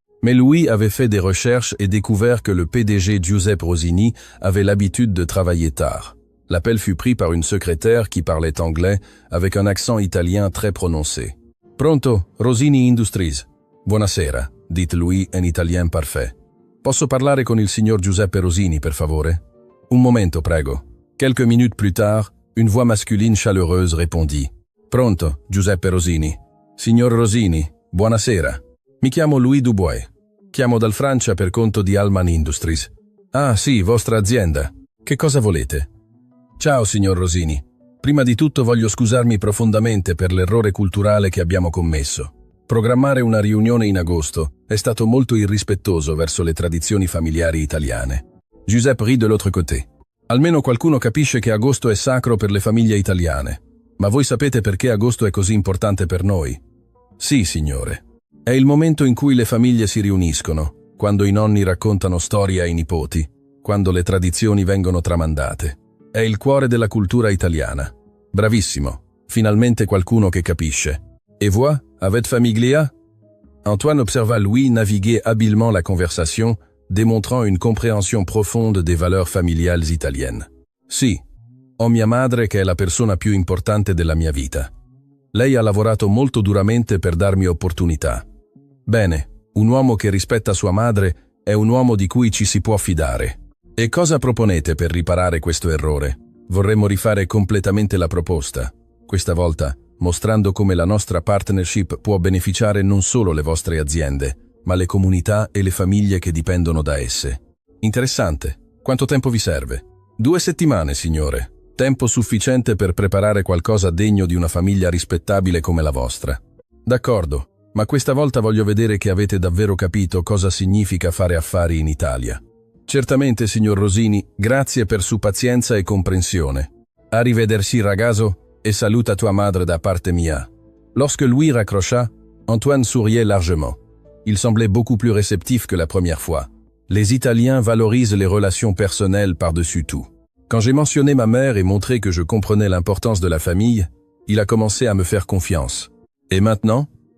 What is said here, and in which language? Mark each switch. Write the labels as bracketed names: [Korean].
[French] Mais Louis avait fait des recherches et découvert que le PDG Giuseppe Rosini avait l'habitude de travailler tard. L'appel fut pris par une secrétaire qui parlait anglais avec un accent italien très prononcé. « Pronto, Rosini Industries. Buonasera, dit Louis en italien parfait. [Italian] Posso parlare con il signor Giuseppe Rosini, per favore? Un momento, prego. [French] » Quelques minutes plus tard, une voix masculine chaleureuse répondit. [Italian] « Pronto, Giuseppe Rosini. Signor Rosini, buonasera. Mi chiamo Louis Dubois. Chiamo dal Francia per conto di Allman Industries. Ah, sì, vostra azienda. Che cosa volete? Ciao, signor Rosini. Prima di tutto voglio scusarmi profondamente per l'errore culturale che abbiamo commesso. Programmare una riunione in agosto è stato molto irrispettoso verso le tradizioni familiari italiane. » [French] Giuseppe rit de l'autre côté. [Italian] Almeno qualcuno capisce che agosto è sacro per le famiglie italiane. Ma voi sapete perché agosto è così importante per noi? Sì, signore. È il momento in cui le famiglie si riuniscono, quando i nonni raccontano storie ai nipoti, quando le tradizioni vengono tramandate. È il cuore della cultura italiana. Bravissimo. Finalmente qualcuno che capisce. Et voi, avec famiglia? [French] Antoine observa Louis naviguer habilement la conversation, démontrant une compréhension profonde des valeurs familiales italiennes. [Italian] Sì, ho mia madre che è la persona più importante della mia vita. Lei ha lavorato molto duramente per darmi opportunità. Bene, Un uomo che rispetta sua madre è un uomo di cui ci si può fidare. E cosa proponete per riparare questo errore? Vorremmo rifare completamente la proposta, questa volta mostrando come la nostra partnership può beneficiare non solo le vostre aziende, ma le comunità e le famiglie che dipendono da esse. Interessante. Quanto tempo vi serve? 2 settimane, signore. Tempo sufficiente per preparare qualcosa degno di una famiglia rispettabile come la vostra. D'accordo, ma questa volta voglio vedere che avete davvero capito cosa significa fare affari in Italia. Certamente, signor Rosini, grazie per su pazienza e comprensione. Arrivederci, ragazzo, et saluta tua madre da parte mia. [French] Lorsque Louis raccrocha, Antoine souriait largement. Il semblait beaucoup plus réceptif que la première fois. Les Italiens valorisent les relations personnelles par-dessus tout. Quand j'ai mentionné ma mère et montré que je comprenais l'importance de la famille, il a commencé à me faire confiance. Et maintenant?